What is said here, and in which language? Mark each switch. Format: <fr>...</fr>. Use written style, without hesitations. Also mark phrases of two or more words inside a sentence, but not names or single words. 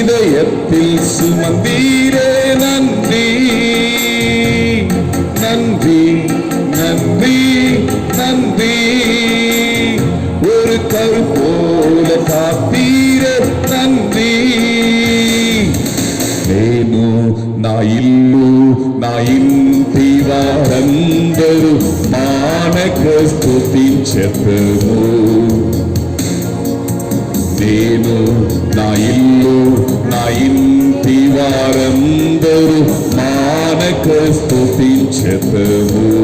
<ta>இதயத்தில் சுமந்தீரே நன்றி நன்றி நன்றி நன்றி. ஒரு கரு போல காத்தீரே நன்றி.</ta> <te>నేను నా ఇల్లు నా ఇంటి వారందరూ మానక స్తుతించెదము. నేను నా ఇల్లు నా ఇంటి వారందరూ మానక స్తుతించెదము.</te>